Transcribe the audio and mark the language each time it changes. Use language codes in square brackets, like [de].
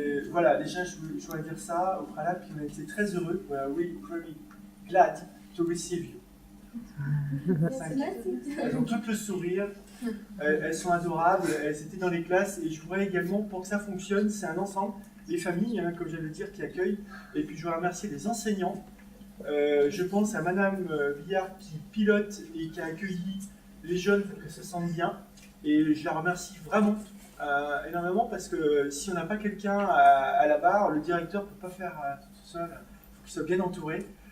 [fr] Voilà, déjà je voudrais dire ça au préalable, puis on a été très heureux. [en] We are really glad to receive you. [fr] Elles ont toutes le sourire, elles sont adorables, elles étaient dans les classes, et je voudrais également, pour que ça fonctionne, c'est un ensemble, les familles, hein, comme j'allais le dire, qui accueillent, et puis je voudrais remercier les enseignants. Je pense à Madame Villard qui pilote et qui a accueilli les jeunes pour qu'ils se sentent bien, et je la remercie vraiment énormément, parce que si on n'a pas quelqu'un à la barre, le directeur ne peut pas faire tout seul, il faut qu'il soit bien entouré.